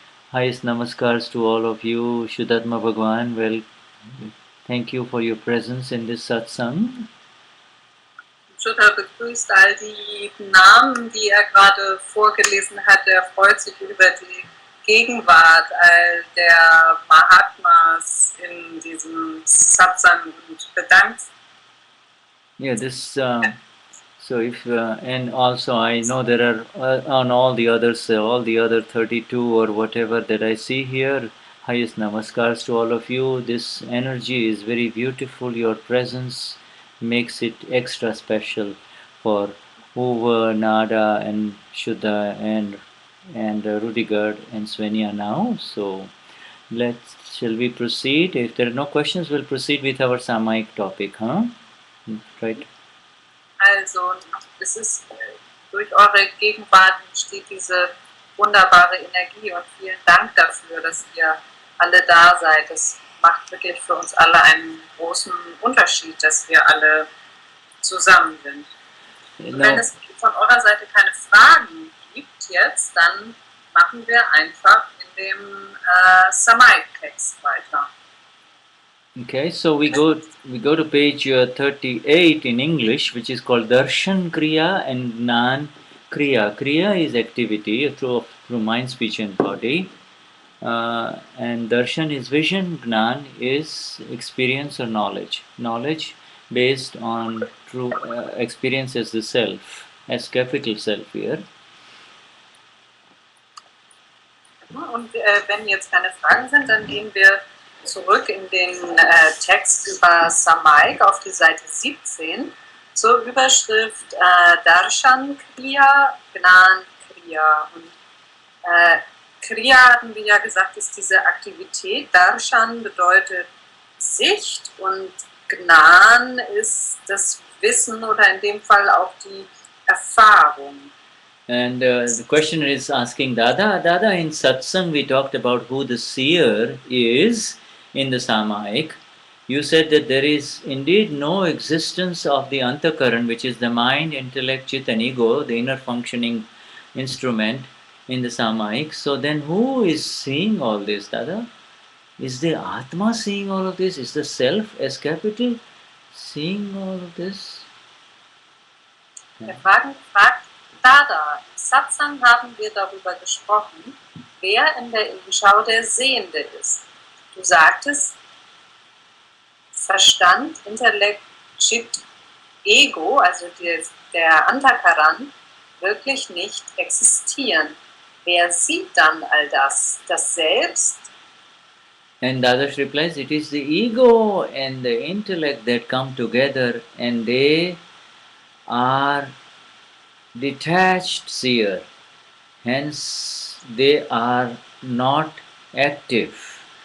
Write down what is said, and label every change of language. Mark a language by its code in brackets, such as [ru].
[en] Highest namaskars to all of you. Shuddhatma Bhagwan, well, thank you for your presence in this satsang. [de] Shuddha begrüßt all die Namen, die gerade vorgelesen hat. Er freut sich über die Gegenwart all der Mahatmas in diesem Satsang und bedankt. [en] Yeah, this. So if and also I know there are on all the other 32 or whatever that I see here. Highest namaskars to all of you. This energy is very beautiful. Your presence makes it extra special for Uva, Nada, and Shuddha, and Rudiger and Svenja now. So shall we proceed? If there are no questions, we'll proceed with our Samayik topic, huh? Right. [de] Also, es ist durch eure Gegenwart entsteht diese wunderbare Energie und vielen Dank dafür, dass ihr alle da seid. Das macht wirklich für uns alle einen großen Unterschied, dass wir alle zusammen sind. Und wenn es von eurer Seite keine Fragen gibt jetzt, dann machen wir einfach in dem Samayik-Text weiter. [en] Okay, so we go to page 38 in English, which is called Darshan Kriya and Gnan Kriya. Kriya is activity through mind, speech, and body, and Darshan is vision. Gnan is experience or knowledge. Knowledge based on true experience as the self, as capital self here. [de] Und wenn jetzt keine Fragen sind, dann gehen wir zurück in den Text über Samayik auf die Seite 17 zur Überschrift Darshan Kriya, Gnan Kriya. Und Kriya, hatten wir ja gesagt, ist diese Aktivität. Darshan bedeutet Sicht und Gnan ist das Wissen oder in dem Fall auch die Erfahrung. [en] And the questioner is asking Dada, in satsang we talked about who the seer is in the Samayik. You said that there is indeed no existence of the Antakaran, which is the mind, intellect, chit and ego, the inner functioning instrument in the Samayik. So then who is seeing all this, Dada? Is the Atma seeing all of this? Is the self as capital seeing all of this? [de] Der Fragen fragt Dada. Im Satsang haben wir darüber gesprochen, wer in der Innenschau der Sehende ist. Du sagtest, Verstand, Intellekt, Chit, Ego, also der Antakaran, wirklich nicht existieren. Wer sieht dann all das? Das Selbst? [en] And Dadash replies, it is the ego and the intellect that come together and they are detached seer. Hence, they are not active.